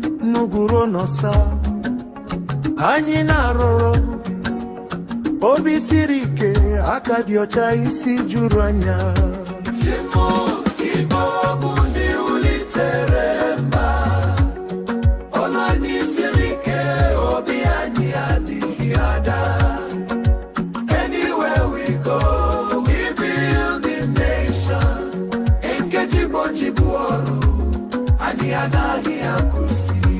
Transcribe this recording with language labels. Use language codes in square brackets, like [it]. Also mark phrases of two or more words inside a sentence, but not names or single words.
[ig] N'ugwuru n'ọsa, anyị na-arọrọ obi siri ike, aka dị ọcha, isi juru anya. Chimo, Igbo bụ ndị wulitere mba, ọnụ anyị siri ike, obi anyị adịghị ada. [en] Anywhere we go, we build the nation. [ig] Nkeji bụ ji bụ ọrụ, anyị anaghị akwụsị.